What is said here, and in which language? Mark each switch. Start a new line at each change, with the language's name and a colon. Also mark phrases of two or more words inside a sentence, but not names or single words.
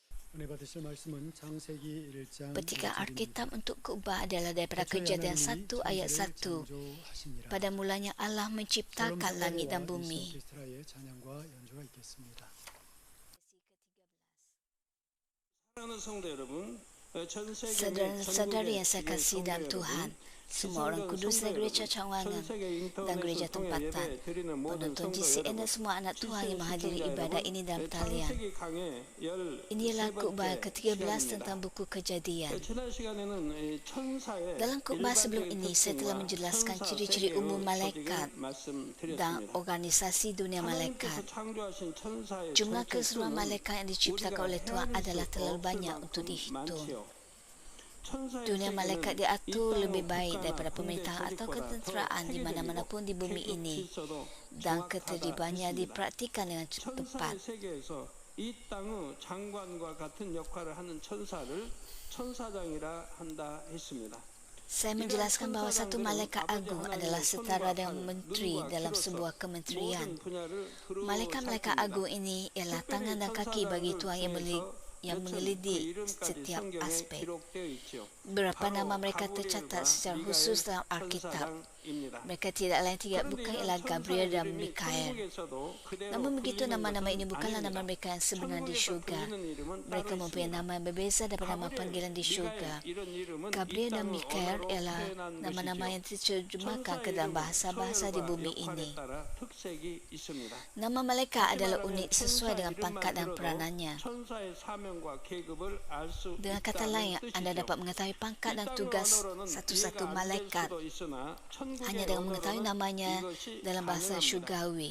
Korean: 은혜 받으실 말씀은 창세기 1장
Malay: Petikan
Korean: 1절입니다.
Malay: Alkitab untuk khotbah adalah daripada
Korean: 태초에
Malay: Kejadian
Korean: 하나님이
Malay: 1 ayat
Korean: 천지를
Malay: 1.
Korean: 창조하시니라.
Malay: Pada mulanya Allah
Korean: 샬롬
Malay: menciptakan langit dan
Korean: 사가랴와 일신
Malay: bumi.
Korean: 오케스트라의 찬양과 연주가 있겠습니다. 사랑하는 성도 여러분, 전 세계 및
Malay: Saudara-saudari yang saya
Korean: 전국의
Malay: kasih dalam
Korean: 성도
Malay: Tuhan,
Korean: 여러분,
Malay: semua orang
Korean: 시청전
Malay: kudus
Korean: 성도
Malay: dan gereja
Korean: 여러분,
Malay: cawangan
Korean: 전 세계
Malay: dan gereja
Korean: 인터넷을 통해
Malay: tempatan,
Korean: 예배 드리는 모든
Malay: penonton
Korean: 성도
Malay: GCN dan
Korean: 여러분,
Malay: semua anak Tuhan yang menghadiri
Korean: 시청자
Malay: ibadah
Korean: 여러분,
Malay: ini dalam talian.
Korean: 창세기 강의
Malay: Ini adalah
Korean: 13번째
Malay: khotbah ke-13
Korean: 시간입니다.
Malay: tentang buku Kejadian.
Korean: 지난 시간에는 천사의
Malay: Dalam khotbah sebelum
Korean: 일반적인
Malay: ini, saya telah
Korean: 특징과
Malay: menjelaskan
Korean: 천사
Malay: ciri-ciri
Korean: 세계의
Malay: umum malaikat
Korean: 조직을
Malay: dan
Korean: 말씀드렸습니다.
Malay: organisasi dunia malaikat.
Korean: 하나님께서 창조하신 천사의
Malay: Jumlah
Korean: 전체
Malay: keseluruhan
Korean: 수는
Malay: malaikat yang diciptakan oleh Tuhan
Korean: 우리가
Malay: adalah
Korean: 헤아릴 수
Malay: terlalu
Korean: 없을
Malay: banyak
Korean: 만큼
Malay: untuk dihitung.
Korean: 많지요. 천사의
Malay: Dunia malaikat
Korean: 세계는
Malay: diatur
Korean: 이 땅의
Malay: lebih baik
Korean: 국가나
Malay: daripada
Korean: 군대
Malay: pemerintahan atau
Korean: 조직보다
Malay: ketenteraan
Korean: 더
Malay: di mana-mana pun di bumi
Korean: 체계적
Malay: ini,
Korean: 질서도
Malay: dan
Korean: 정확하다
Malay: ketertibannya
Korean: 했습니다.
Malay: dipraktikkan dengan tepat.
Korean: 천사의 세계에서 이 땅의 장관과 같은 역할을 하는 천사를 천사장이라 한다 했습니다.
Malay: Saya menjelaskan bahawa satu malaikat agung adalah setara dengan menteri dalam sebuah kementerian. Malaikat-malaikat agung ini ialah tangan dan kaki bagi Tuhan yang mengelidik setiap aspek. Beberapa nama mereka tercatat secara khusus dalam Alkitab. Mereka tidak lain bukan ialah Gabriel dan Mikael. Namun begitu, nama-nama ini bukanlah nama mereka yang sebenar di syurga. Mereka mempunyai nama yang berbeza daripada nama panggilan di syurga. Gabriel dan Mikael ialah nama-nama yang diterjemahkan ke dalam bahasa-bahasa di bumi ini. Nama malaikat adalah unik sesuai dengan pangkat dan peranannya. Dengan kata lain, anda dapat mengetahui pangkat dan tugas satu-satu malaikat hanya dengan mengetahui namanya dalam bahasa syurgawi.